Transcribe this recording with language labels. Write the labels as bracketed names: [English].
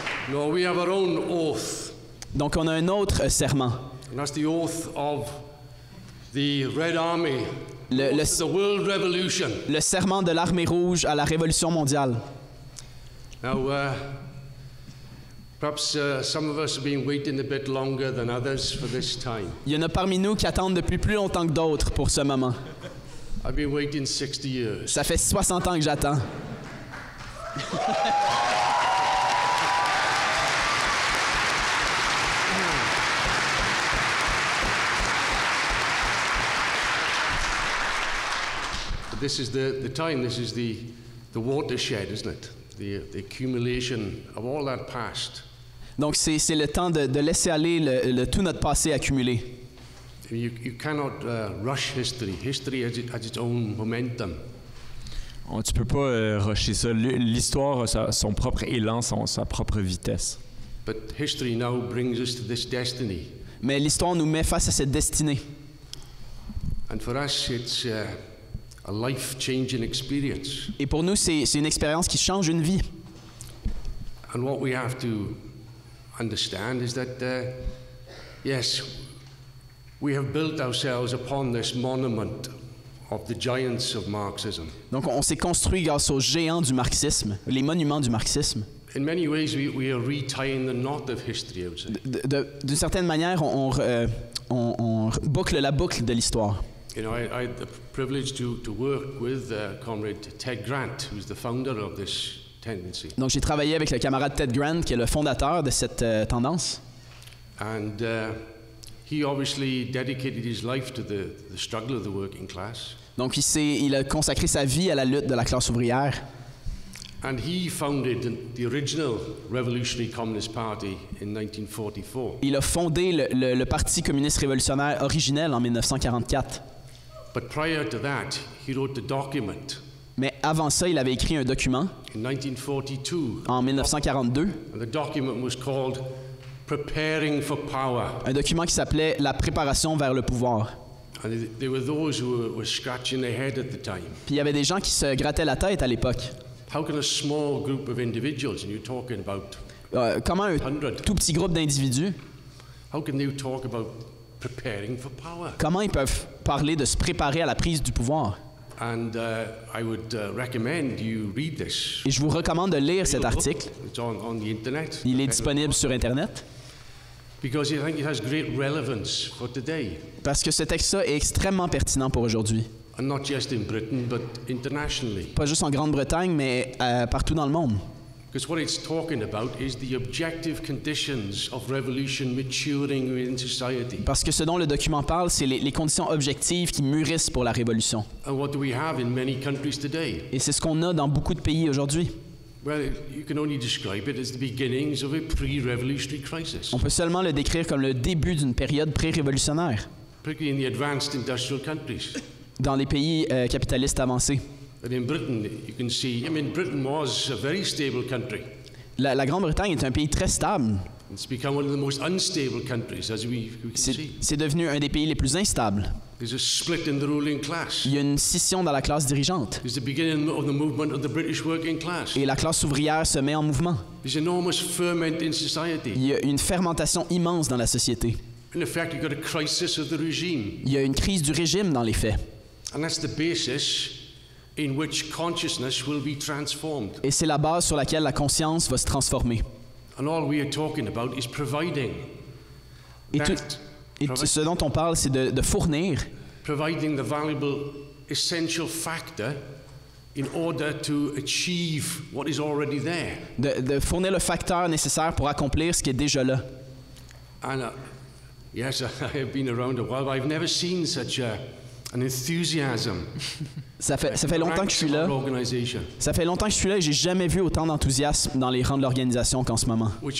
[English] No, we have our own oath. [French] Donc on a un autre serment. [English] And that's the oath of the Red Army. The World Revolution. [French] Le serment de l'armée rouge à la Révolution mondiale. [English] Now, perhaps some of us have been waiting a bit longer than others for this time. [French] Il y en a parmi nous qui attendent depuis plus longtemps que d'autres pour ce moment. [English] I've been waiting 60 years. [French] Ça fait 60 ans que j'attends. [English] This is the time, this is the watershed, isn't it? The accumulation of all that past. [French] Donc c'est le temps de laisser aller tout notre passé accumulé. [English] You cannot rush history. History has its own momentum. [French] Tu peux pas rusher ça. L'histoire a son propre élan, sa propre vitesse. [English] But history now brings us to this destiny. [French] Mais l'histoire nous met face à cette destinée. [English] And for us, it's a life-changing experience. [French] Et pour nous, c'est une expérience qui change une vie. [English] And what we have to understand is that, yes, we have built ourselves upon this monument of the giants of Marxism. [French] Donc, on s'est construit grâce aux géants du marxisme, les monuments du marxisme. [English] In many ways, we are retying the knot of history, I would say. [French] D'une certaine manière, on boucle la boucle de l'histoire. [English] You know, I had the privilege to work with comrade Ted Grant, who's the founder of this tendency. [French] Donc, j'ai travaillé avec le camarade Ted Grant, qui est le fondateur de cette tendance. [English] And he obviously dedicated his life to the struggle of the working class. [French] Donc, il a consacré sa vie à la lutte de la classe ouvrière. [English] And he founded the original Revolutionary Communist Party in 1944. [French] Il a fondé le Parti Communiste Révolutionnaire originel en 1944. [English] But prior to that, he wrote a document. [French] Mais avant ça, il avait écrit un document [English] In 1942. [French] En 1942. [English] And the document was called Preparing for Power. [French] Un document qui s'appelait La préparation vers le pouvoir. [English] And there were those who were scratching their head at the time. [French] Puis il y avait des gens qui se grattaient la tête à l'époque. [English] How can a small group of individuals, and you're talking about [French] comment un tout petit groupe d'individus, [English] how can they talk about preparing for power? [French] Comment ils peuvent parler de se préparer à la prise du pouvoir? [English] And I would recommend you read this. [French] Et je vous recommande de lire cet article. [English] It's on the internet. [French] Il est disponible sur Internet. [English] Because I think it has great relevance for today. [French] Parce que ce texte-là est extrêmement pertinent pour aujourd'hui. [English] And not just in Britain, but internationally. [French] Pas juste en Grande-Bretagne, mais partout dans le monde. [English] Because what it's talking about is the objective conditions of revolution maturing within society. [French] Parce que ce dont le document parle, c'est les conditions objectives qui mûrissent pour la révolution. [English] And what do we have in many countries today? [French] Et c'est ce qu'on a dans beaucoup de pays aujourd'hui. [English] Well, you can only describe it as the beginnings of a pre-revolutionary crisis. [French] On peut seulement le décrire comme le début d'une période pré-révolutionnaire. [English] Particularly in the advanced industrial countries. [French] Dans les pays capitalistes avancés. [English] And in Britain, you can see, Britain was a very stable country. [French] La Grande-Bretagne est un pays très stable. [English] It's become one of the most unstable countries, as we can see. [French] C'est devenu un des pays les plus instables. [English] There's a split in the ruling class. [French] Il y a une scission dans la classe dirigeante. [English] There's the beginning of the movement of the British working class. [French] Et la classe ouvrière se met en mouvement. [English] There's enormous ferment in society. [French] Il y a une fermentation immense dans la société. [English] In effect, you've got a crisis of the regime. [French] Il y a une crise du régime dans les faits. [English] And that's the basis in which consciousness will be transformed. [French] Et c'est la base sur laquelle la conscience va se transformer. [English] And all we are talking about is providing. [French] Et ce dont on parle, c'est de fournir. [English] Providing the valuable essential factor in order to achieve what is already there. [French] De fournir le facteur nécessaire pour accomplir ce qui est déjà là. [English] And yes, I have been around a while, but I've never seen such an enthusiasm. [French] Ça fait longtemps que je suis là. Ça fait longtemps que je suis là et j'ai jamais vu autant d'enthousiasme dans les rangs de l'organisation qu'en ce moment.